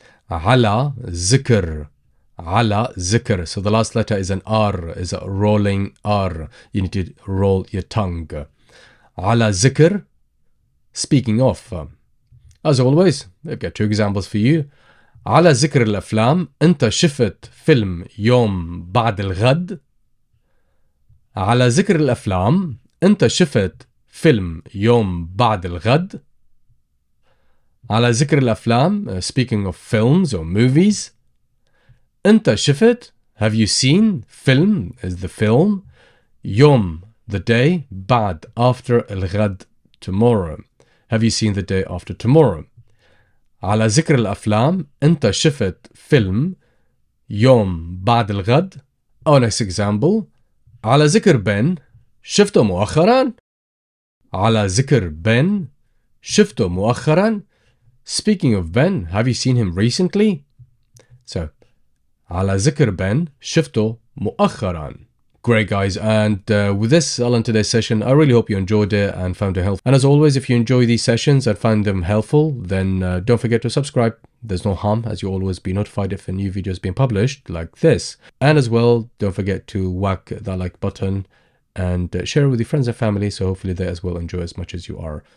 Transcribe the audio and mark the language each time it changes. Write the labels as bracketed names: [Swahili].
[Arabic] على ذكر. على ذكر. [English] So the last letter is an R, is a rolling R. You need to roll your tongue. [Arabic] على ذكر, [English] speaking of. As always, I've got 2 examples for you. [Arabic] على ذكر الأفلام, أنت شفت فيلم يوم بعد الغد. على ذكر الأفلام, أنت شفت فيلم يوم بعد الغد. على ذكر الأفلام, [English] speaking of films or movies. [Arabic] أنت شفت, [English] have you seen, film is the film. [Arabic] يوم, [English] the day. [Arabic] بعد, [English] after. [Arabic] الغد, [English] tomorrow. Have you seen the day after tomorrow? [Arabic] على ذكر الأفلام, أنت شفت فيلم يوم بعد الغد. [English] Our next example. [Arabic] على ذكر بن, شفته مؤخرا. على ذكر بن, شفته مؤخرا. [English] Speaking of Ben, have you seen him recently? [Arabic] So, على ذكر بن, شفته مؤخرا. [English] Great guys, and with this, I'll end today's session. I really hope you enjoyed it and found it helpful. And as always, if you enjoy these sessions and find them helpful, then don't forget to subscribe. There's no harm, as you'll always be notified if a new video is being published like this. And as well, don't forget to whack that like button and share it with your friends and family, so hopefully they as well enjoy as much as you are.